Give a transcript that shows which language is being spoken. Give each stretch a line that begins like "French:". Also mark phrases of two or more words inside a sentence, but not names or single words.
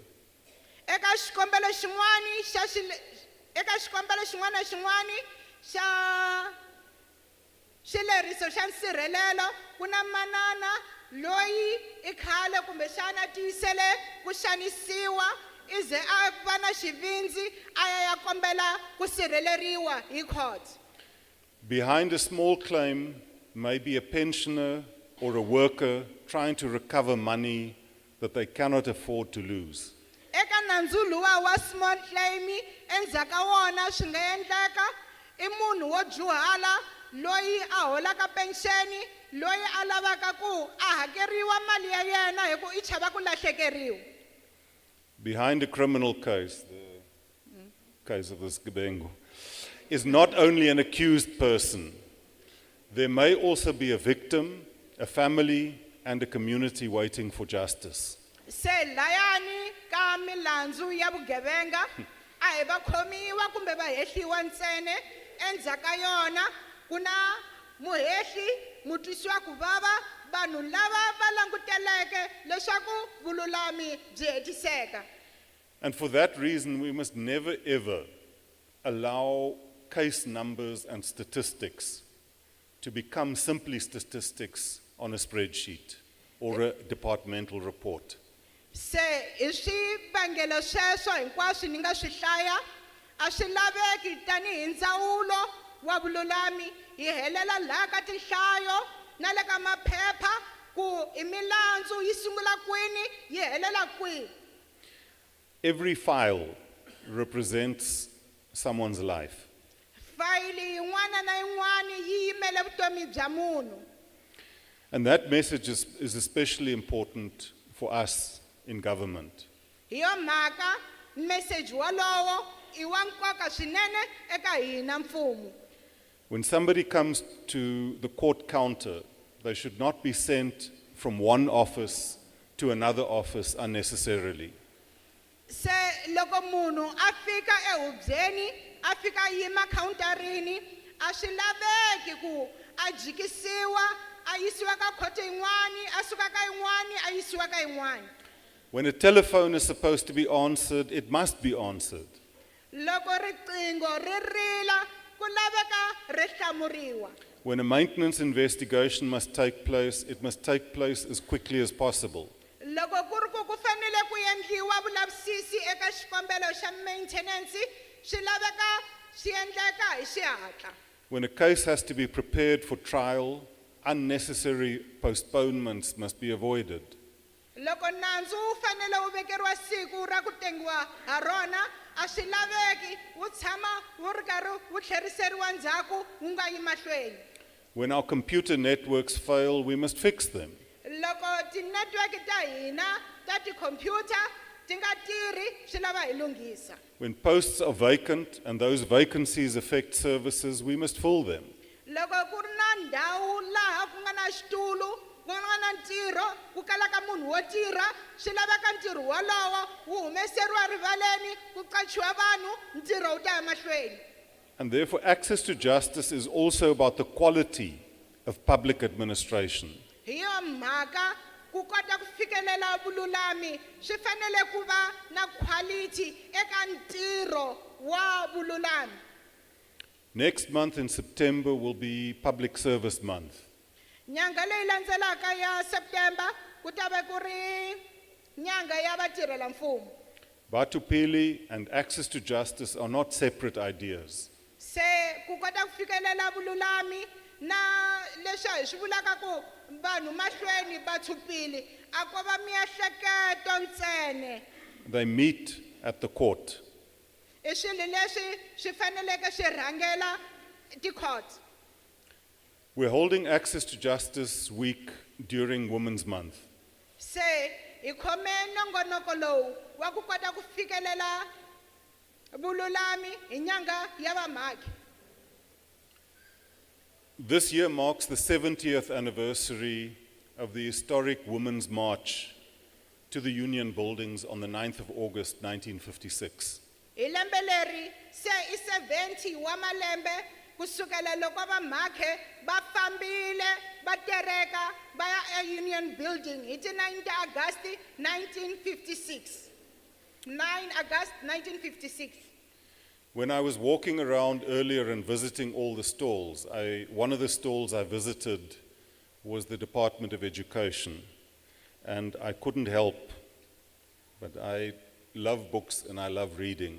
Tsonga: Eka xikombelo xin'wana na xin'wana xa xileriso xa nsirhelelo ku na manana loyi I khale kumbe xana tiyisele ku xanisiwa ize a va na xivindzi a ya kombela ku sirheleriwa hi court.
English: Behind a small claim may be a pensioner or a worker trying to recover money that they cannot afford to lose.
Tsonga: Eka nandzu luwa wa
English: small claim
Tsonga: endzhaku ka wona swi nga endleka I munhu wo dyuhala loyi a holaka pensioni loyi a lavaka ku a hakeriwa mali ya yena hi ku I chava ku lahlekeriwa.
English: Behind a criminal case, the case of this Gebengu, is not only an accused person. There may also be a victim, a family, and a community waiting for justice.
Tsonga: Se layani ka milandzu ya vugevenga a hi va khomiwa kumbe va hehliwa ntsene endzhaku ka yona ku na muhehli mutwisiwa ku vava vanhu lava va languteleke leswaku vululami byi hetiseka.
English: And for that reason, we must never ever allow case numbers and statistics to become simply statistics on a spreadsheet or a departmental report.
Tsonga: Se hi swivangelo sweswo hinkwaswo ni nga swi hlaya a swi laveki tanihi ndzawulo wa vululami hi helela laha ka tinhlayo na le ka maphepha ku I milandzu yi sungula kwini yi helela kwihi.
English: Every file represents someone's life.
Tsonga: file yin'wana na yin'wana yi yimele vutomi bya munhu.
English: And that message is especially important for us in government.
Tsonga: Hi yo mhaka message walowo I wa nkoka swinene eka hina mfumo.
English: When somebody comes to the court counter, they should not be sent from one office to another office unnecessarily.
Tsonga: Se loko munhu a fika ehubyeni a fika yima counterini a swi laveki ku a jikisiwa a yisiwa ka khoto yin'wani a suka ka yin'wani a yisiwa ka yin'wani.
English: When a telephone is supposed to be answered, it must be answered.
Tsonga: Loko riqingho ri rila ku laveka ri hlamuriwa.
English: When a maintenance investigation must take place, it must take place as quickly as possible.
Tsonga: Loko ku ri ku fanele ku endliwa vulavisisi eka xikombelo xa maintenance swi laveka swi endleka hi xihatla.
English: When a case has to be prepared for trial, unnecessary postponements must be avoided.
Tsonga: Loko nandzu wu fanele wu vekeriwa siku ra ku tengiwa ha rona a swi laveki wu tshama wu ri karhi wu tlheriseriwa ndzhaku wu nga yi mahlweni.
English: When our computer networks fail, we must fix them.
Tsonga: Loko ti-network ta hina ta tikhompyuta ti nga tirhi swi lava hi lunghisa.
English: When posts are vacant and those vacancies affect services, we must fill them.
Tsonga: Loko ku ri na ndhawu laha ku nga na xitulu ku nga na ntirho ku kalaka munhu wo tirha swi laveka ntirho wolowo wu humeseriwa rivaleni ku qachiwa vanhu ntirho wu ta ya mahlweni.
English: And therefore, access to justice is also about the quality of public administration.
Tsonga: Hi yo mhaka ku kota ku fikelela vululami swi fanele ku va na quality eka ntirho wa vululami.
English: Next month in September will be Public Service Month.
Tsonga: Nyanga leyi landzelaka ya September ku ta va ku ri nyanga ya vatirhela mfumo.
English: Batupili and access to justice are not separate ideas.
Tsonga: Se ku kota ku fikelela vululami na leswi hi swi vulaka ku vanhu mahlweni batshupili a ko va miehleketo ntsene.
English: They meet at the court.
Tsonga: I swilo leswi swi faneleke swi rhangela ti-court.
English: We're holding Access to Justice Week during Women's Month.
Tsonga: Se hi khome nongonoko lowu wa ku kota ku fikelela vululami hi nyanga ya vamhaki.
English: This year marks the 70th anniversary of the historic Women's March to the Union Buildings on the 9th of August 1956.
Tsonga: Hi lembe leri se I 70 wa malembe kusukela loko vamhaki va fambile va tereka va ya eUnion Building hi ti 9 August 1956.
English: 9 August 1956. When I was walking around earlier and visiting all the stalls, one of the stalls I visited was the Department of Education. And I couldn't help, but I love books and I love reading.